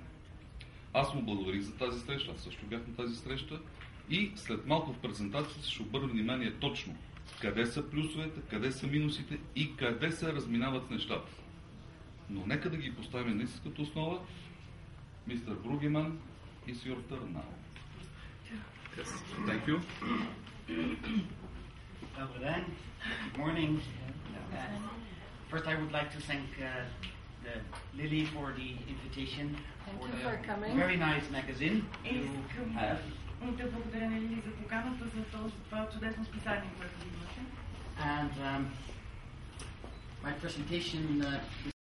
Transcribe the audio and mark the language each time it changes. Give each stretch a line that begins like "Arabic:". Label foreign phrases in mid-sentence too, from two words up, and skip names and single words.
Bulgarian: Аз му благодарих за тази среща, аз също бях на тази среща и след малко в презентацията ще обърна внимание точно къде са плюсовете, къде са минусите и къде се разминават нещата. Но нека да ги поставим на истинската основа. Мистер Бругеман,
English: is your turn now. Yes. Thank you. Good morning. First, I would like to thank Lily for the invitation. Thank you for coming. Very nice magazine you have.
Bulgarian: Да благодаря на Лили за поканата за това чудесно списание, което ви имате.
English: And my presentation